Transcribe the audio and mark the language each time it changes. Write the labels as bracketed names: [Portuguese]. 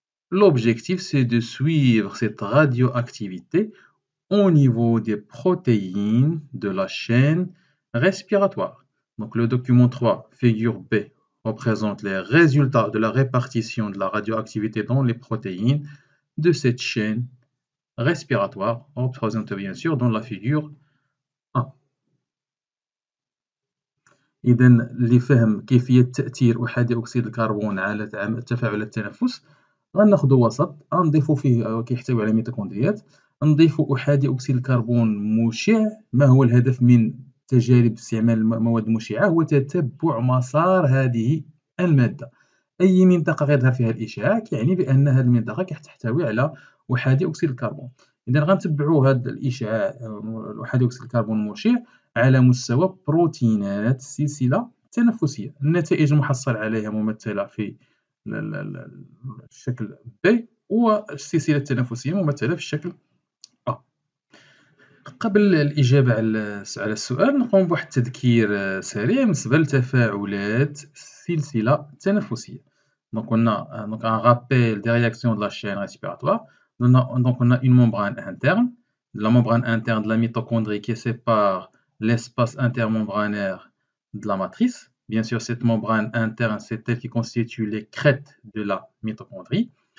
[French] L'objectif, c'est de suivre cette radioactivité au niveau des protéines de la chaîne respiratoire. Donc, le document 3, figure B, représente les résultats de la répartition de la radioactivité dans les protéines de cette chaîne respiratoire, représentée bien sûr dans la figure A. [Arabic] إذا لفهم كيفية تأثير أحادي أكسيد الكربون على تفاعل التنفس غناخدو وسط غنضيفو فيه كيحتوي على ميتوكوندريات، نضيفو أحادي أكسيد الكربون مشع. ما هو الهدف من تجارب استعمال المواد المشعة؟ هو تتبع مسار هذه المادة. أي منطقة غيظهر فيها الإشعاع كيعني بأن هذه المنطقة كتحتوي على أحادي أكسيد الكربون. إذا غنتبعوا هذا الإشعاع وحدوث أكسيد الكربون المشع على مستوى بروتينات السلسلة التنفسية. النتائج المحصل عليها ممثلة في الشكل B، والسلسلة التنفسية ممثلة في الشكل A. قبل الإجابة على السؤال نقوم بواحد التذكير سريع بالنسبة لتفاعلات السلسلة التنفسية. [French] Donc donc un rappel des réactions de la chaîne respiratoire. On a une membrane interne, la membrane interne de la mitochondrie qui sépare l'espace intermembranaire de la matrice. Bien sûr, cette membrane interne, c'est elle qui constitue les crêtes de la mitochondrie.